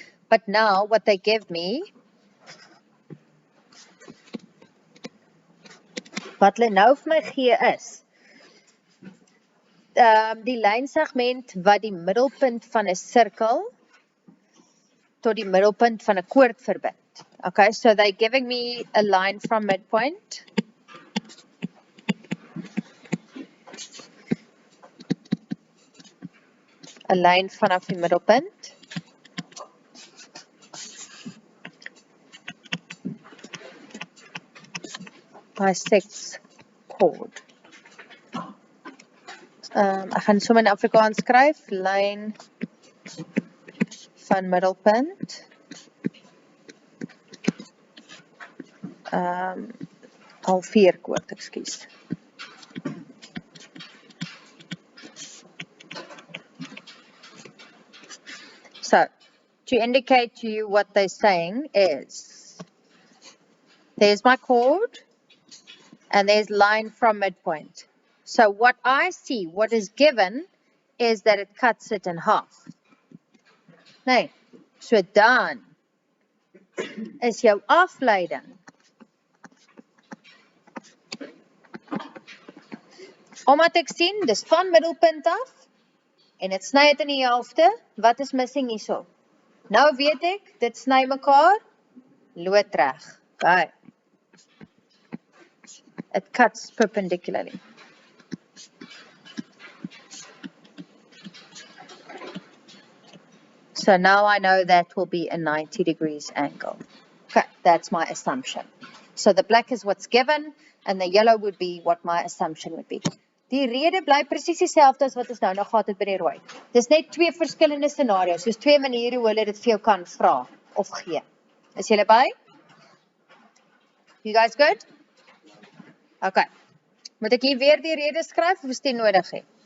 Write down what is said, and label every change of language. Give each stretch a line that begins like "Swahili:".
English: But now what they give me,
Afrikaans: wat hulle nou vir my gee is, die lynsegment wat die middelpunt van 'n sirkel tot die middelpunt van 'n koord verbind.
English: Okay, so they're giving me a line from midpoint.
Afrikaans: Een lyn vanaf die middelpunt.
English: Bisects chord.
Afrikaans: Ek gaan sommer in Afrikaans skryf, lyn van middelpunt. Al 4 koord, ekskuus.
English: So, to indicate to you what they're saying is, there's my chord, and there's line from midpoint. So what I see, what is given, is that it cuts it in half.
Afrikaans: Nee, so dan is jou afleiding. Omdat ek sien, dis van middelpunt af, en het sny het in die helfte, wat is missing hierso? Nou weet ek, dit sny mekaar, loodreg. Okay.
English: It cuts perpendicularly. So now I know that will be a 90 degrees angle. Okay, that's my assumption. So the black is what's given, and the yellow would be what my assumption would be.
Afrikaans: Die rede bly presies dieselfde as wat ons nou gehad het by die rooi. Dis net 2 verskillende scenario's, soos 2 maniere hoe hulle dit vir jou kan vra of gee. Is julle by?
English: You guys good? Okay.
Afrikaans: Moet ek hier weer die rede skryf of is dit nodig hê?